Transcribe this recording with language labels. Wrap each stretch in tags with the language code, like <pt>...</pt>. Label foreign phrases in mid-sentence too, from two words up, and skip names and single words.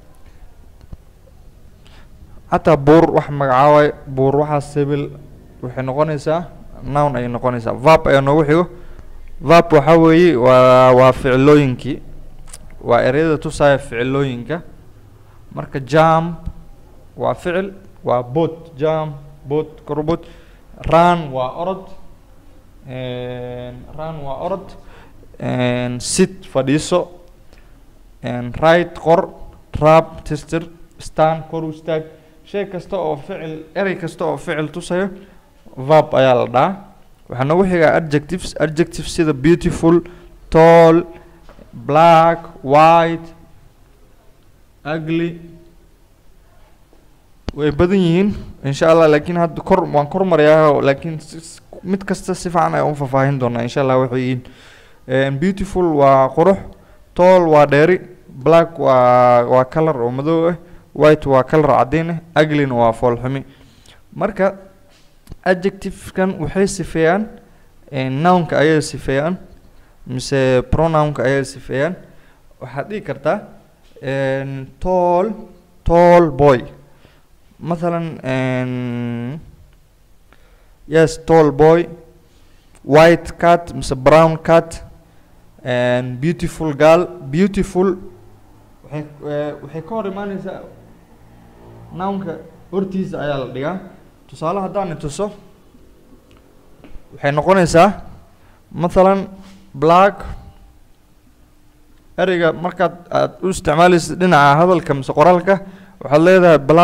<so>hataa buur wax magacaabaya buur waxaa sibil waxay noqonaysaa noun ayay noqonaysaa verb ayaa noogu xigo verb waxaa weeye waa ficilooyinkii waa ereyada tusaya ficilooyinka marka jump waa ficil waa boat jump boat korbot run waa orod sit fadhiiso write qor rab tester stand kor istaag shay kasta oo ficil erey kasta oo ficil tusayo verb ayaa la dhahaa waxaa noogu xigaa adjectives sida</so> <en>beautiful tall black white ugly</en> <so>way badan yihiin</so> <ar>إن شاء الله</ar> <so>laakiin hadda waan kor marayaa laakiin mid kasta si fiican ay u faahfaahin doonaa</so> <ar>إن شاء الله</ar> <so>waxay yihiin beautiful waa qurux tall waa dheeri black waa color oo madow ah white waa color cadaan ah ugly waa fool xumi marka adjective kan waxay sifeeyaan noun ka ayay sifeeyaan mise pronoun ka ayay sifeeyaan waxaad dhihi kartaa</so> <en>tall boy</en> <so>مثلا</so> <en>yes tall boy white cat</en> <so>mise</so> <en>brown cat and beautiful girl beautiful</en> <so>waxay ka hor imaanaysaa nounka hortiisa ayaa la dhigaa tusaale haddaan tuso waxay noqonaysaa مثلا black ereyga markaad aad u isticmaalaysid dhinaca hadalka mise qoraalka waxaad leedahay</so>